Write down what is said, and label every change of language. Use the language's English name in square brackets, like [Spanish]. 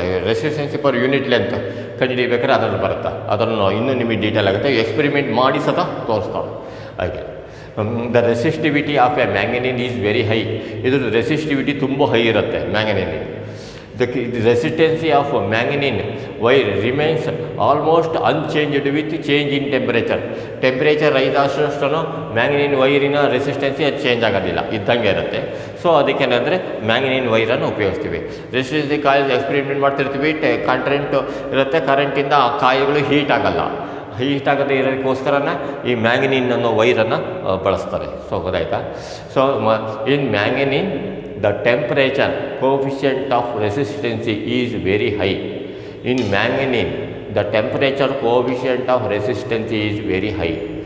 [Kannada] ರೆಸಿಸ್ಟೆನ್ಸಿ per unit length ಕಂಡುಹಿಡಿಬೇಕಾದ್ರೆ ಅದರಲ್ಲಿ ಬರುತ್ತೆ, ಅದನ್ನು ಇನ್ನೂ ನಿಮಗೆ ಡೀಟೇಲ್ ಆಗುತ್ತೆ, ಎಕ್ಸ್ಪೆರಿಮೆಂಟ್ ಮಾಡಿ ಸಹ ತೋರಿಸ್ತಾರೆ. ಹಾಗೆ [English] The resistivity of a manganin is very high. [Kannada] ಇದ್ರ ರೆಸಿಸ್ಟಿವಿಟಿ ತುಂಬ ಹೈ ಇರುತ್ತೆ ಮ್ಯಾಂಗನೀನ್. [English] The resistance of manganese wire remains almost unchanged with change in temperature. [Kannada] Temperature rice ಆದಷ್ಟು ಮ್ಯಾಂಗನೀನ್ ವೈರಿನ ರೆಸಿಸ್ಟೆನ್ಸಿ ಅದು ಚೇಂಜ್ ಆಗೋದಿಲ್ಲ, ಇದ್ದಂಗೆ ಇರುತ್ತೆ. ಸೊ ಅದಕ್ಕೇನಂದರೆ ಮ್ಯಾಂಗನೀನ್ ವೈರನ್ನು ಉಪಯೋಗಿಸ್ತೀವಿ. ರೆಸಿಸ್ಟೆನ್ಸಿ ಕಾಯಿಲ್ ಎಕ್ಸ್ಪೆರಿಮೆಂಟ್ ಮಾಡ್ತಿರ್ತೀವಿ, ಕರೆಂಟ್ ಇರುತ್ತೆ, ಕರೆಂಟಿಂದ ಆ ಕಾಯಿಲ್ಗಳು ಹೀಟ್ ಆಗಲ್ಲ. ಹೀಟ್ ಆಗದೆ ಇರೋದಕ್ಕೋಸ್ಕರನೇ ಈ ಮ್ಯಾಂಗನೀನ್ ಅನ್ನೋ ವೈರನ್ನು ಬಳಸ್ತಾರೆ. ಸೊ ಗೊತ್ತಾಯ್ತಾ? [English] So in manganin the temperature coefficient of resistance is very high. In manganese, the temperature coefficient of resistance is very high.